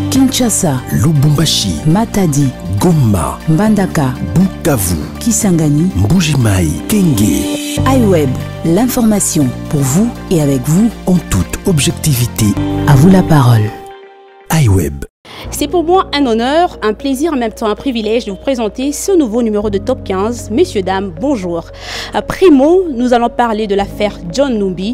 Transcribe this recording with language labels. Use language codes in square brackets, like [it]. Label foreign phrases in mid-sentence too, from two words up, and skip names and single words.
[fr] Kinshasa, Lubumbashi, Matadi, Goma, Mbandaka, Bukavu, Kisangani, Mbujimai, Kenge. iWeb, l'information pour vous et avec vous En toute objectivité, À vous la parole. iWeb. C'est pour moi un honneur, un plaisir, en même temps un privilège de vous présenter ce nouveau numéro de Top 15. Messieurs, dames, bonjour. Primo, nous allons parler de l'affaire John Numbi.